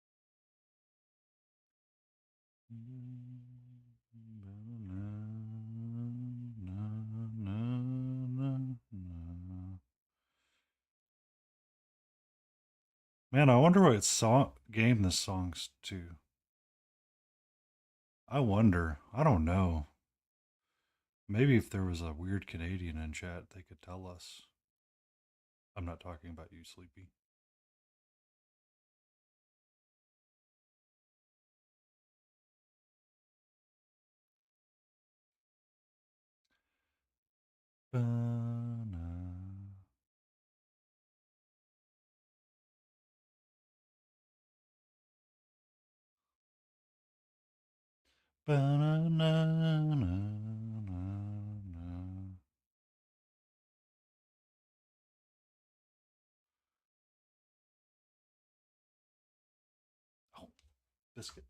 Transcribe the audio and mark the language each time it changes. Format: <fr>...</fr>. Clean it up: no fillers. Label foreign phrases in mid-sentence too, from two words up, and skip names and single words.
<en>Man, I wonder what song game this song's to. I wonder. I don't know. Maybe if there was a weird Canadian in chat, they could tell us. I'm not talking about you, Sleepy. Ba-na. Ba-na-na-na-na-na. Oh, biscuit.</en>